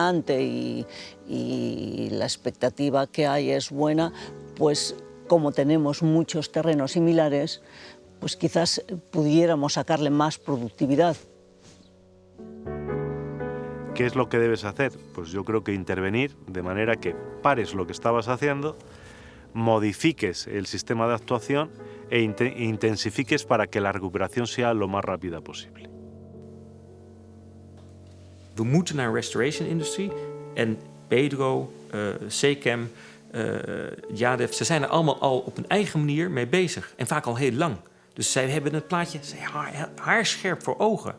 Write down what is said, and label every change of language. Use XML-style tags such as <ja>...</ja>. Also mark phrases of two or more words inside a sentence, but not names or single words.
<es>y la expectativa que hay es buena, pues como tenemos muchos terrenos similares, pues quizás pudiéramos sacarle más productividad. ¿Qué es lo que debes hacer? Pues yo creo que intervenir de manera que pares lo que estabas haciendo, modifiques el sistema de actuación e intensifiques para que la recuperación sea lo más rápida posible.</es> <nl>We moeten naar een</nl> <en>restoration industry</en> <nl>en Pedro, Sekem, Jadev, ze zijn er allemaal al op een eigen manier mee bezig en vaak al heel lang. Dus zij hebben het plaatje haarscherp voor ogen.</nl>